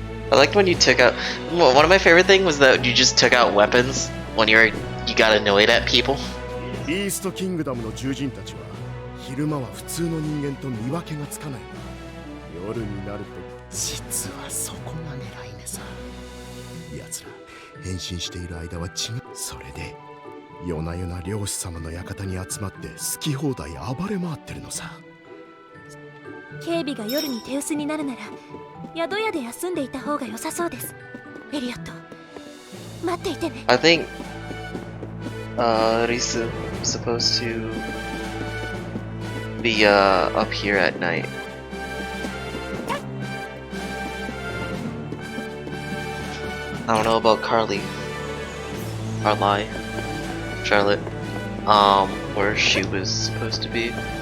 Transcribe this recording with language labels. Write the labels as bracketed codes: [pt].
[en] I liked when you took out. Well, one of my favorite things was that you just took out weapons when you got annoyed at people. [ja] イーストキングダムの獣人たちは昼間は普通の人間と見分けがつかないが、夜になると実はそこが狙い目さ。奴ら変身している間は違う。それで夜な夜な漁師様の館に集まって好き放題暴れ回ってるのさ。警備が夜に手薄になるなら宿屋で休んでいた方が良さそうです。エリオット、待っていてね。 [en] I think Risu was supposed to be up here at night. I don't know about Carly, Charlotte, where she was supposed to be.